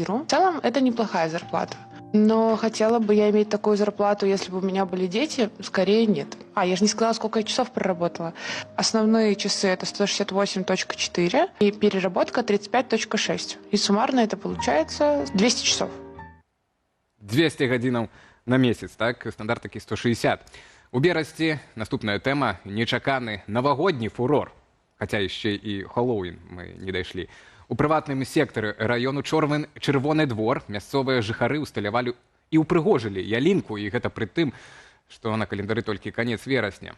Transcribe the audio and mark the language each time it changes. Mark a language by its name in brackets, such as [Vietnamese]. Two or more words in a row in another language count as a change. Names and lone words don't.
[Russian] В целом, это неплохая зарплата. Но хотела бы я иметь такую зарплату, если бы у меня были дети? Скорее нет. Я же не сказала, сколько я часов проработала. Основные часы это 168.4 и переработка 35.6. И суммарно это получается 200 часов. [Belarusian] 200 гадзінаў на месяц, так? Стандарт такі 160. У берасці наступная тэма – нечаканы навагодні фурор. Хаця яшчэ і Хэллоуін мы не дайшлі. У прыватным сектары раёну Чырвоны двор мясцовыя жыхары усталявалі і ўпрыгожылі ялінку, і гэта пры тым, што на календары толькі канец верасня.